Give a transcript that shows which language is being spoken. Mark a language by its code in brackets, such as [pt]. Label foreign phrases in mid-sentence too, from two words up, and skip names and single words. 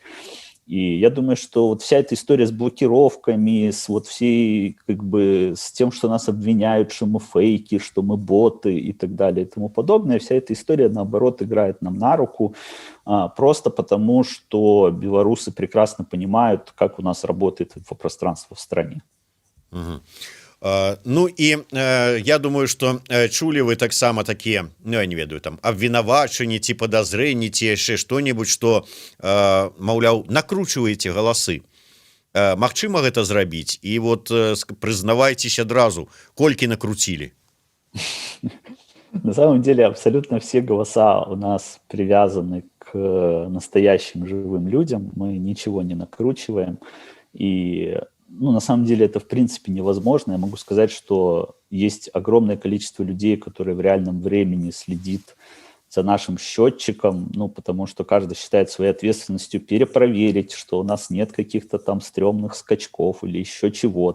[ru] И я думаю, что вот вся эта история с блокировками, с вот всей, с тем, что нас обвиняют, что мы фейки, что мы боты и так далее и тому подобное, вся эта история, наоборот, играет нам на руку, просто потому, что белорусы прекрасно понимают, как у нас работает инфопространство в стране. Угу. [be] Ну і я думаю, што чулі вы таксама такія, я не ведаю, там абвінавачанні ці падазрэнні ці яшчэ што-небудзь, што маўляў, накручваеце галасы. Магчыма гэта зрабіць? І вот прызнавайцеся адразу, колькі накруцілі? [ru] На самом деле абсолютно все голоса у нас привязаны к настоящим живым людям, мы ничего не накручиваем, и на самом деле это в принципе невозможно. Я могу сказать, что есть огромное количество людей, которые в реальном времени следит за нашим счетчиком, потому что каждый считает своей ответственностью перепроверить, что у нас нет каких-то там стрёмных скачков или еще чего-то.